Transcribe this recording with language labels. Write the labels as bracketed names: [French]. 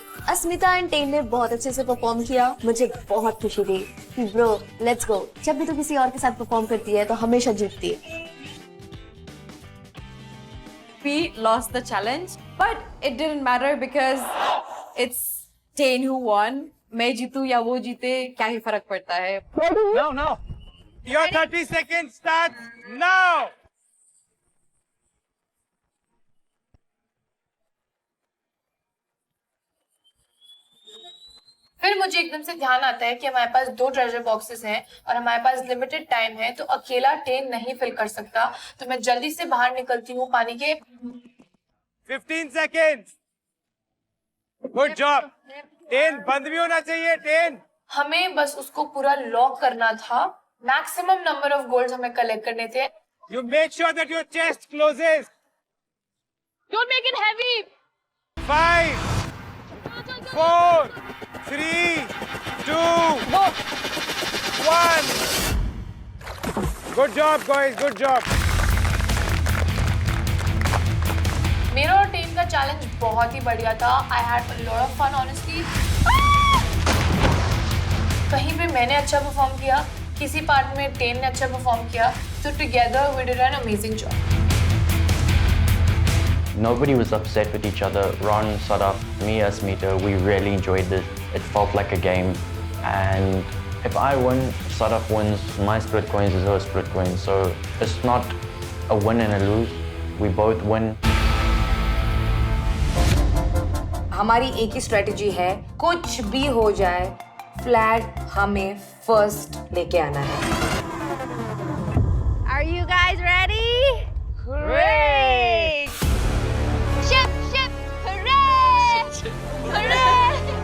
[Hindi] Asmita and ten ने बहुत अच्छे से परफॉर्म किया। मुझे बहुत खुशी थी कि [English] bro let's go, [Hindi] जब भी तो किसी और के साथ परफॉर्म करती है तो हमेशा जीतती है। [English] We lost the challenge, but it didn't matter because it's Tain who won. [Hindi] मैं जीतू या वो जीते क्या ही फर्क पड़ता है। [English] Now. Your 30 seconds starts now. [Hindi] फिर मुझे एकदम से ध्यान आता है कि हमारे पास 2 ट्रेजर बॉक्सेस हैं और हमारे पास लिमिटेड टाइम है, तो अकेला टेन नहीं फिल कर सकता। तो मैं जल्दी से बाहर निकलती हूँ पानी के। [English] 15 seconds. Good job. [Hindi] टेन बंद भी होना चाहिए। टेन हमें बस उसको पूरा लॉक करना था। मैक्सिमम नंबर ऑफ गोल्ड्स हमें कलेक्ट करने थे। [English] You make sure that your chest closes. Don't make it heavy. 5, 4, 3, 2, 1. Good job, guys. Good job. [Hindi] मेरा और टीम का चैलेंज बहुत ही बढ़िया था। [English] I had a lot of fun, honestly. [Hindi] कहीं पे मैंने अच्छा परफॉर्म किया, किसी पार्ट में टेन ने अच्छा परफॉर्म किया, तो [English] Together we did an amazing job. Nobody was upset with each other. Ron, Sadaf, me as Meter, we really enjoyed this. It felt like a game. And if I win, Sadaf wins, my split coins is her split coins. So it's not a win and a lose. We both win. [Hindi] हमारी एक ही strategy है, कुछ भी हो जाए, flag हमें first लेके आना है। [English] Are you guys ready? Great! Ship, hooray! Hooray!